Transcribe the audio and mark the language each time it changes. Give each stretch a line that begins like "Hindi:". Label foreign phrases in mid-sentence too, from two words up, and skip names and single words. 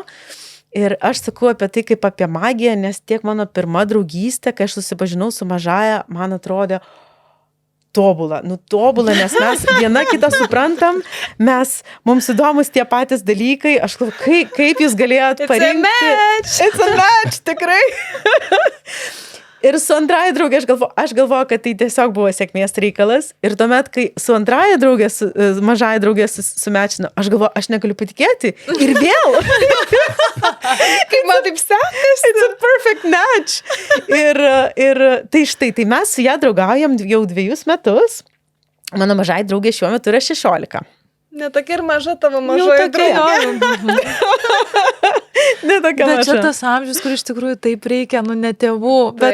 Lithuanian: Ir aš sakau apie tai kaip apie magiją, nes tiek mano pirma draugystė, kai aš susipažinau su mažaja, man atrodė tobula, nes mes viena kitą suprantam, mums įdomus tie patys dalykai, aš galvoju, kaip jūs galėjot parinkti.
English: It's a match,
Lithuanian: tikrai. Ir su antraja draugė, aš galvoju, kad tai tiesiog buvo sėkmės reikalas. Ir tuomet, kai su antraja draugė, mažaja draugė sumečino, aš galvoju, aš negaliu patikėti. Ir vėl. Kaip man taip sekasi.
English: It's a perfect match.
Lithuanian: Ir tai štai, tai mes su ją draugaujam jau 2 metus. Mano mažai draugė šiuo metu yra 16. Netokia ir maža tavo Jau mažoji tokia, draugė. Ne tokia Bet čia maža. tas amžius, kur iš tikrųjų taip reikia, ne tėvų, bet